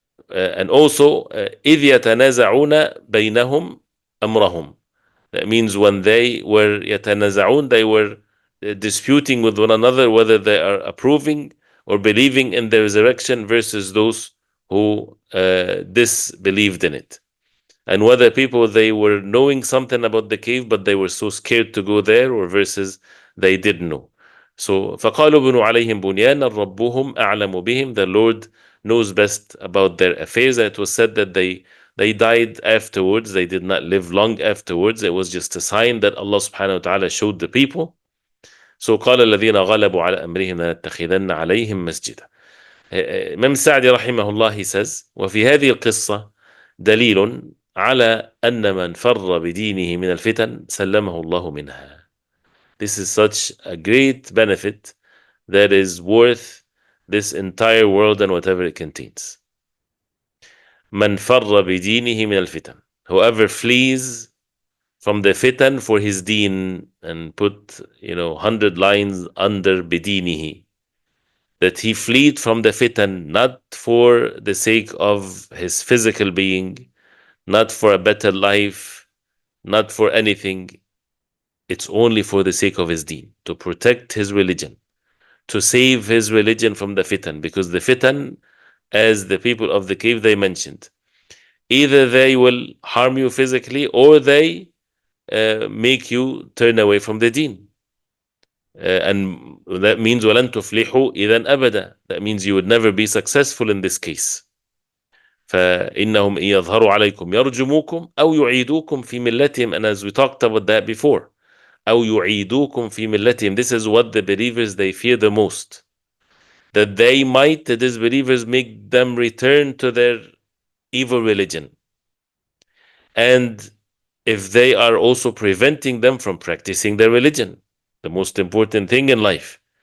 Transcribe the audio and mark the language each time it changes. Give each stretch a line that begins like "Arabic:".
English: And also,
Arabic: إِذْ يَتَنَازَعُونَ بَيْنَهُمْ أَمْرَهُمْ.
English: That means when they were
Arabic: يَتَنَازَعُونَ,
English: they were disputing with one another whether they are approving or believing in the resurrection versus those who disbelieved in it. And whether people, they were knowing something about the cave, but they were so scared to go there, or versus they didn't know. So
Arabic: فَقَالُوا بُنُوا عَلَيْهِمْ بُنْيَانًا رَبُّهُمْ أَعْلَمُ بِهِمْ.
English: The Lord knows best about their affairs. And it was said that they died afterwards. They did not live long afterwards. It was just a sign that Allah subhanahu wa ta'ala showed the people. So
Arabic: قال الذين غلبوا على أمرهم لنتخذن عليهم مسجدا. Imam السعدي رحمه الله,
English: he says,
Arabic: وفي هذه القصة دليل على أن من فر بدينه من الفتن سلمه الله منها.
English: This is such a great benefit that is worth this entire world and whatever it contains.
Arabic: من فر بدينه من الفتن.
English: Whoever flees from the fitan for his deen, and put 100 lines under
Arabic: بدينه,
English: that he fled from the fitan not for the sake of his physical being, not for a better life, not for anything. It's only for the sake of his deen, to protect his religion, to save his religion from the fitan. Because the fitan, as the people of the cave they mentioned, either they will harm you physically or they make you turn away from the deen. And that means
Arabic: وَلَن تُفْلِحُوا إِذًا أَبَدًا.
English: That means you would never be successful in this case.
Arabic: فإنهم إن يظهروا عليكم يرجموكم أو يعيدوكم في ملتهم.
English: And as we talked about that before,
Arabic: أو يعيدوكم في ملتهم.
English: This is what the believers they fear the most. That they might, the disbelievers, make them return to their evil religion. And if they are also preventing them from practicing their religion, the most important thing in life.